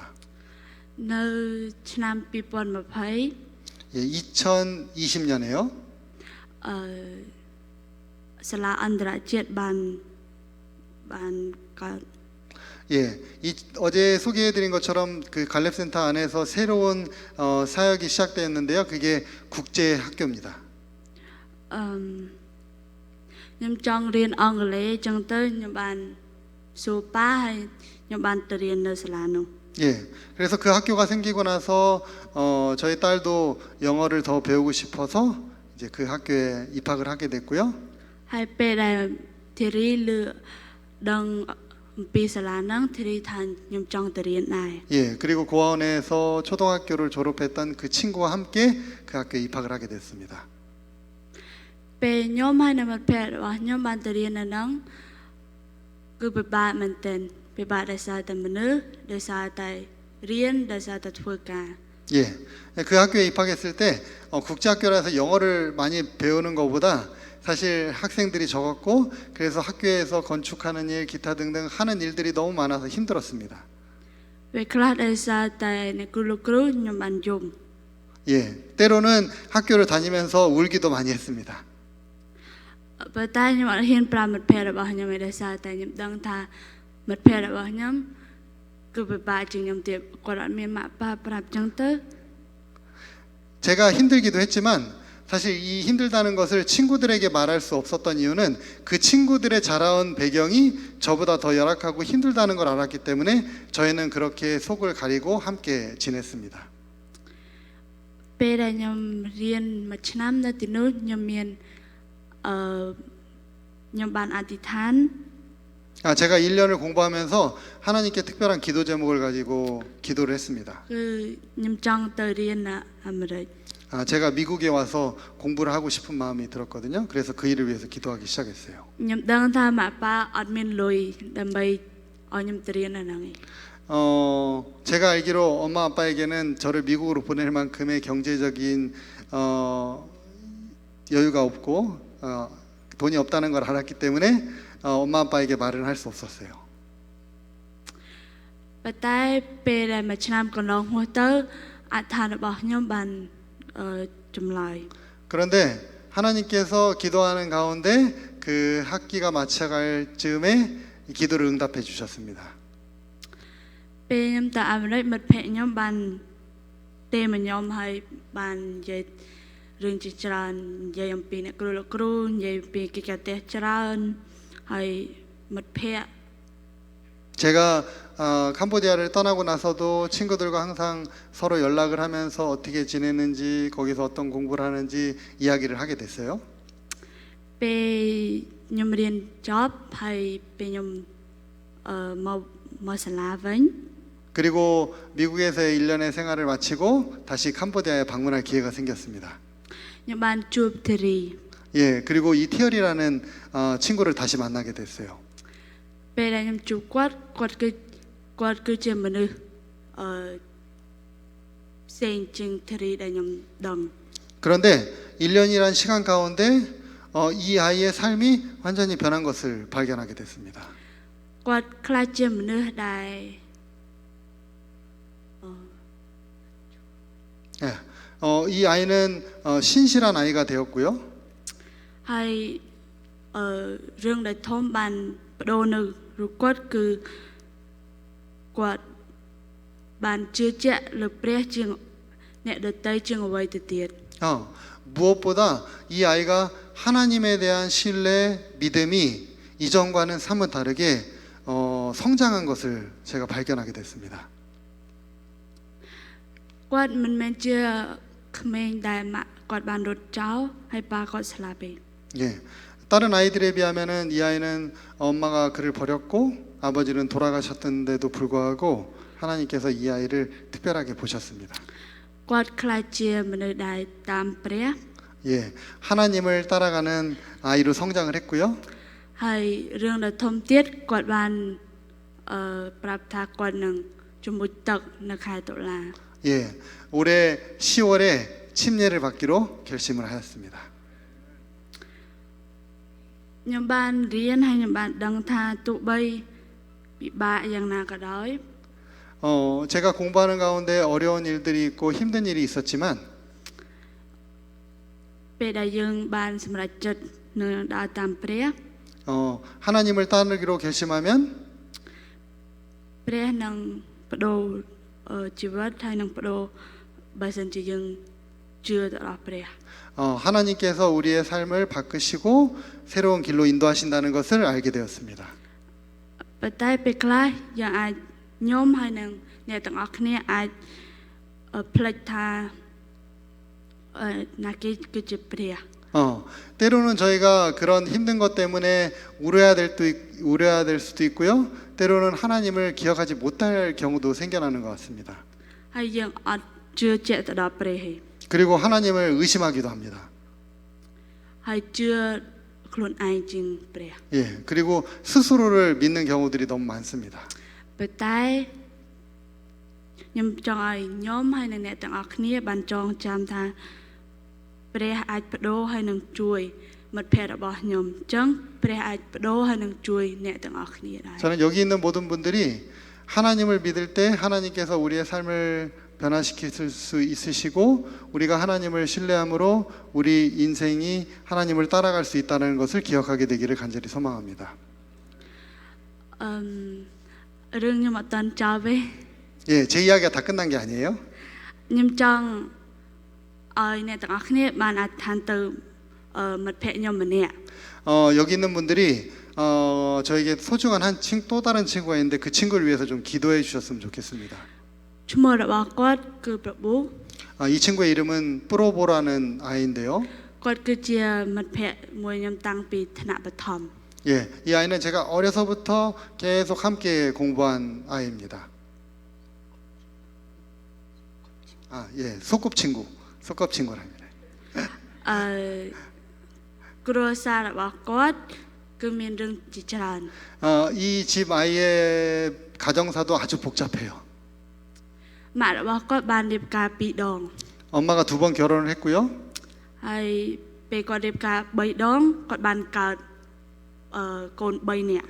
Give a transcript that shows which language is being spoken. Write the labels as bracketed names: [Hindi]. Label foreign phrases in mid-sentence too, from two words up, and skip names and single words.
[Khmer] នៅឆ្នាំ2020 [Korean] 예, 2020년에요. [Khmer] សាលាអន្តរជាតិបានកើត [Korean] 예, 어제 소개해드린 것처럼 그 갈렙센터 안에서 새로운 사역이 시작되었는데요. 그게 국제 학교입니다. [Khmer] ខ្ញុំចង់រៀនអង់គ្លេសចឹងទៅខ្ញុំបានសួរប៉ាហើយខ្ញុំបានទៅរៀននៅសាលានោះ [Korean] 예, 그래서 그 학교가 생기고 나서 저희 딸도 영어를 더 배우고 싶어서 이제 그 학교에 입학을 하게 됐고요. [Khmer] ហើយពេលដែលធីរីលឺដឹងអំពីសាលាហ្នឹងធីរីថាខ្ញុំចង់ទៅរៀនដែរ [Korean] 예, 그리고 고아원에서 초등학교를 졸업했던 그 친구와 함께 그 학교에 입학을 하게 됐습니다. [Khmer] ពេលខ្ញុំហើយនៅមិត្តភ័ក្តិរបស់ខ្ញុំបានទៅរៀននៅហ្នឹងគឺពិបាកមែនទែនពិបាកដោយសារតែមនុស្សដោយសារតែរៀនដោយសារតែធ្វើការ [Korean] 예, 그 학교에 입학했을 때 국제학교라서 영어를 많이 배우는 것보다 사실 학생들이 적었고 그래서 학교에서 건축하는 일, 기타 등등 하는 일들이 너무 많아서 힘들었습니다. [Khmer] ពេលខ្លះដោយសារតែអ្នកគ្រូលោកគ្រូខ្ញុំបានយំ [Korean] 예, 때로는 학교를 다니면서 울기도 많이 했습니다. [Khmer] ប៉ុន្តែខ្ញុំអត់ហ៊ានប្រាប់មិត្តភ័ក្តិរបស់ខ្ញុំឯងដោយសារតែខ្ញុំដឹងថាមិត្តភ័ក្តិរបស់ខ្ញុំគឺពិបាកជាងខ្ញុំទៀតគាត់អត់មានម៉ាក់ប៉ាប្រាប់ចឹងទៅ [Korean] 제가 힘들기도 했지만 사실 이 힘들다는 것을 친구들에게 말할 수 없었던 이유는 그 친구들의 자라온 배경이 저보다 더 열악하고 힘들다는 걸 알았기 때문에 저희는 그렇게 속을 가리고 함께 지냈습니다. [Khmer] ពេលដែលខ្ញុំរៀនមួយឆ្នាំនៅទីនោះខ្ញុំមានខ្ញុំបានអធិដ្ឋាន [Korean] 제가 1년을 공부하면서 하나님께 특별한 기도 제목을 가지고 기도를 했습니다. [Khmer] គឺខ្ញុំចង់ទៅរៀននៅអាមេរិក [Korean] 제가 미국에 와서 공부를 하고 싶은 마음이 들었거든요. 그래서 그 일을 위해서 기도하기 시작했어요. [Khmer] ខ្ញុំដឹងថាម៉ាក់ប៉ាអត់មានលុយដើម្បីឲ្យខ្ញុំទៅរៀននៅហ្នឹងឯង [Korean] 제가 알기로 엄마 아빠에게는 저를 미국으로 보낼 만큼의 경제적인 여유가 없고 돈이 없다는 걸 알았기 때문에 엄마 아빠에게 말은 할 수 없었어요. [Khmer] ប៉ុន្តែពេលដែលមួយឆ្នាំកន្លងមកទៅអធិដ្ឋានរបស់ខ្ញុំបានចម្លើយ [Korean] 그런데 하나님께서 기도하는 가운데 그 학기가 마쳐갈 즈음에 기도를 응답해 주셨습니다. [Khmer] ពេលខ្ញុំទៅអាមេរិកមិត្តភ័ក្តិខ្ញុំបានទេមកខ្ញុំហើយបាននិយាយរឿងជាច្រើននិយាយអំពីអ្នកគ្រូលោកគ្រូនិយាយពីកិច្ចការផ្ទះច្រើនហើយមិត្តភ័ក្តិ [Korean] 제가 캄보디아를 떠나고 나서도 친구들과 항상 서로 연락을 하면서 어떻게 지내는지 거기서 어떤 공부를 하는지 이야기를 하게 됐어요. [Khmer] ពេលខ្ញុំរៀនចប់ហើយពេលខ្ញុំមកសាលាវិញ [Korean] 그리고 미국에서의 1년의 생활을 마치고 다시 캄보디아에 방문할 기회가 생겼습니다. [Khmer] ខ្ញុំបានជួបធីរី [Korean] 예, 그리고 이 티얼이라는 친구를 다시 만나게 됐어요. [Khmer] ពេលដែលខ្ញុំជួបគាត់គឺជាមនុស្សផ្សេងជាងធីរីដែលខ្ញុំដឹង [Korean] 그런데 1년이란 시간 가운데 이 아이의 삶이 완전히 변한 것을 발견하게 됐습니다. [Khmer] គាត់ខ្លាចជាមនុស្សដែល [Korean] 예, 이 아이는 신실한 아이가 되었고요. [Khmer] ហើយរឿងដែលធំបានបដូរនៅរូបគាត់គឺគាត់បានជឿជាក់លើព្រះជាងអ្នកដទៃជាងអ្វីទៅទៀត [Korean] 무엇보다 이 아이가 하나님에 대한 신뢰, 믿음이 이전과는 사뭇 다르게 성장한 것을 제가 발견하게 됐습니다. [Khmer] គាត់មិនមែនជាក្មេងដែលម៉ាក់គាត់បានរត់ចោលហើយប៉ាគាត់ស្លាប់ទេ [Korean] 예, 다른 아이들에 비하면은 이 아이는 엄마가 그를 버렸고 아버지는 돌아가셨던데도 불구하고 하나님께서 이 아이를 특별하게 보셨습니다. [Khmer] គាត់ខ្លាចជាមនុស្សដែលតាមព្រះ [Korean] 예, 하나님을 따라가는 아이로 성장을 했고요. [Khmer] ហើយរឿងដែលធំទៀតគាត់បានប្រាប់ថាគាត់នឹងជំនួយទឹកនៅខែតុលា [Korean] 예, 올해 10월에 침례를 받기로 결심을 하였습니다. [Khmer] ខ្ញុំបានរៀនហើយខ្ញុំបានដឹងថាទោះបីពិបាកយ៉ាងណាក៏ដោយ [Korean] 제가 공부하는 가운데 어려운 일들이 있고 힘든 일이 있었지만 [Khmer] ពេលដែលយើងបានសម្រេចចិត្តនឹងដើរតាមព្រះ [Korean] 하나님을 따르기로 결심하면 [Khmer] ព្រះនឹងបដូរជីវិតហើយនឹងបដូរបើសិនជាយើងជឿទៅដល់ព្រះ [Korean] 하나님께서 우리의 삶을 바꾸시고 새로운 길로 인도하신다는 것을 알게 되었습니다. [Khmer] ប៉ុន្តែពេលខ្លះយើងអាចខ្ញុំហើយនឹងអ្នកទាំងអស់គ្នាអាចភ្លេចថាណាគេគឺជាព្រះ [Korean] 때로는 저희가 그런 힘든 것 때문에 우려야 될 수도 있고요. 때로는 하나님을 기억하지 못할 경우도 생겨나는 것 같습니다. [Khmer] ហើយយើងអត់ជឿជាក់ទៅដល់ព្រះទេ [Korean] 그리고 하나님을 의심하기도 합니다. [Khmer] ហើយជឿខ្លួនឯងជាងព្រះ [Korean] 예, 그리고 스스로를 믿는 경우들이 너무 많습니다. [Khmer] ប៉ុន្តែខ្ញុំចង់ឲ្យខ្ញុំហើយនឹងអ្នកទាំងអស់គ្នាបានចងចាំថាព្រះអាចបដូរហើយនឹងជួយមិត្តភ័ក្តិរបស់ខ្ញុំអញ្ចឹងព្រះអាចបដូរហើយនឹងជួយអ្នកទាំងអស់គ្នាដែរ [Korean] 저는 여기 있는 모든 분들이 하나님을 믿을 때 하나님께서 우리의 삶을 변화시킬 수 있으시고 우리가 하나님을 신뢰함으로 우리 인생이 하나님을 따라갈 수 있다는 것을 기억하게 되기를 간절히 소망합니다. [Khmer] រឿងខ្ញុំអត់តាន់ចប់ទេ [Korean] 예, 제 이야기가 다 끝난 게 아니에요. [Khmer] ខ្ញុំចង់ឲ្យអ្នកទាំងអស់គ្នាបានអធិដ្ឋានទៅមិត្តភ័ក្តិខ្ញុំម្នាក់ [Korean] 여기 있는 분들이 저에게 소중한 또 다른 친구가 있는데 그 친구를 위해서 좀 기도해 주셨으면 좋겠습니다. [Khmer] ឈ្មោះរបស់គាត់គឺប្រពូ [Korean] 이 친구의 이름은 프로보라는 아이인데요. [Khmer] គាត់គឺជាមិត្តភ័ក្តិមួយខ្ញុំតាំងពីថ្នាក់បឋម [Korean] 예, 이 아이는 제가 어려서부터 계속 함께 공부한 아이입니다. 예, 소꿉친구랍니다. [Khmer] គ្រួសាររបស់គាត់គឺមានរឿងជាច្រើន [Korean] 이 집 아이의 가정사도 아주 복잡해요. [Khmer] ម៉ាក់របស់គាត់បានរៀបការ2 ដង [Korean] 엄마가 2번 결혼을 했고요. [Khmer] ហើយពេលគាត់រៀបការ3 ដងគាត់បានកើតកូន3នាក់